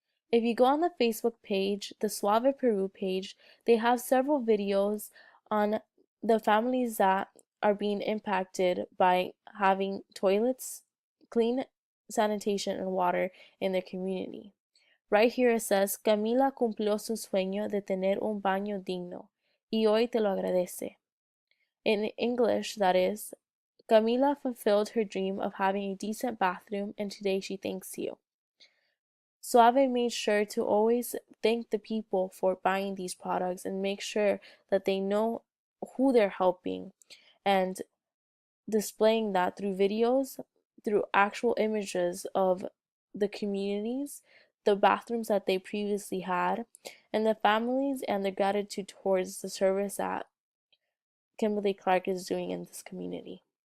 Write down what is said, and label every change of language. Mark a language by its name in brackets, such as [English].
[English] If you go on the Facebook page, the Suave Peru page, they have several videos on the families that are being impacted by having toilets, clean sanitation, and water in their community. [Spanish] Right here it says, Camila cumplió su sueño de tener un baño digno y hoy te lo agradece. [English] In English, that is, Camila fulfilled her dream of having a decent bathroom and today she thanks you. Suave made sure to always thank the people for buying these products and make sure that they know who they're helping and displaying that through videos, through actual images of the communities, the bathrooms that they previously had, and the families and their gratitude towards the service that Kimberly-Clark is doing in this community.